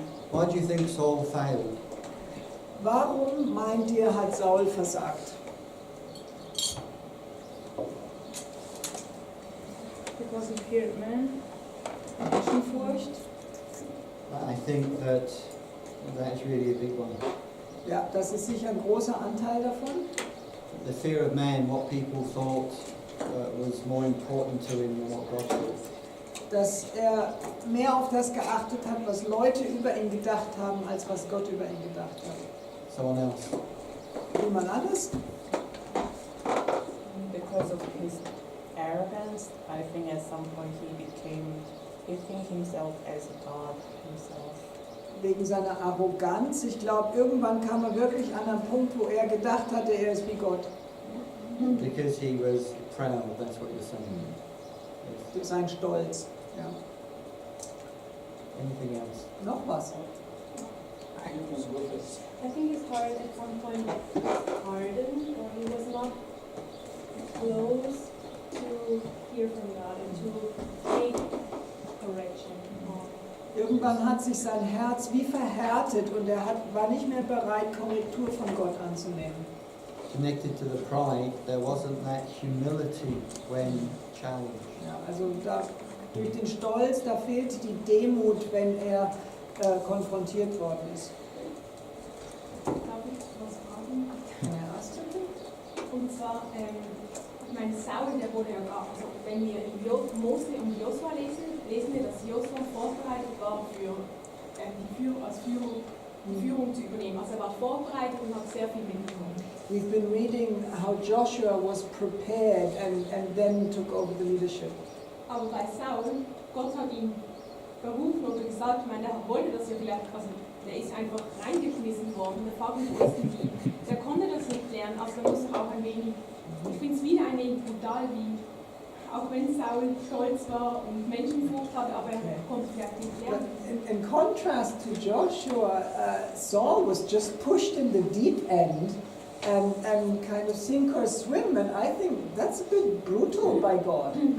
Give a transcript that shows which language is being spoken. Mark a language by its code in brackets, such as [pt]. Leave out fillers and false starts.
[en] Why do you think Saul failed? [de] Warum meint ihr, hat Saul versagt? [en] Because of fear of man. Menschenfurcht. I think that's really a big one. [de] Ja, das ist sicher ein großer Anteil davon. [en] The fear of man, what people thought was more important to him than what God thought. [de] Dass er mehr auf das geachtet hat, was Leute über ihn gedacht haben, als was Gott über ihn gedacht hat. [en] Someone else? [de] Jemand anderes? [en] Because of his arrogance, I think at some point he thinks himself as a god himself. [de] Wegen seiner Arroganz. Ich glaube, irgendwann kam er wirklich an einen Punkt, wo er gedacht hatte, er ist wie Gott. [en] Because he was proud, that's what you're saying. Yes. [de] Sein Stolz. Ja. [en] Anything else? [de] Noch was? [en] I think his heart at one point hardened, or he was not close to hear from God and to take correction. [de] Irgendwann hat sich sein Herz wie verhärtet und er war nicht mehr bereit, Korrektur von Gott anzunehmen. [en] Connected to the pride, there wasn't that humility when challenged. [de] Ja, also durch den Stolz, da fehlt die Demut, wenn er konfrontiert worden ist. Darf ich was fragen? Ja. Und zwar, ich meine, Saul, der wurde ja gar, also wenn wir in Mose und Josua lesen wir, dass Josua vorbereitet war für die Führung zu übernehmen. Also er war vorbereitet und hat sehr viel mitgenommen. [en] We've been reading how Joshua was prepared and then took over the leadership. [de] Aber bei Saul, Gott hat ihn berufen oder gesagt, ich meine, der wollte das ja vielleicht, also der ist einfach reingeschmissen worden, der Vater ist wie, der konnte das nicht lernen, also er muss auch ein wenig, ich finde es wieder ein wenig brutal, wie, auch wenn Saul stolz war und Menschenfurcht hatte, aber er konnte vielleicht nicht lernen. [en] In contrast to Joshua, Saul was just pushed in the deep end and kind of sink or swim, and I think that's a bit brutal by God.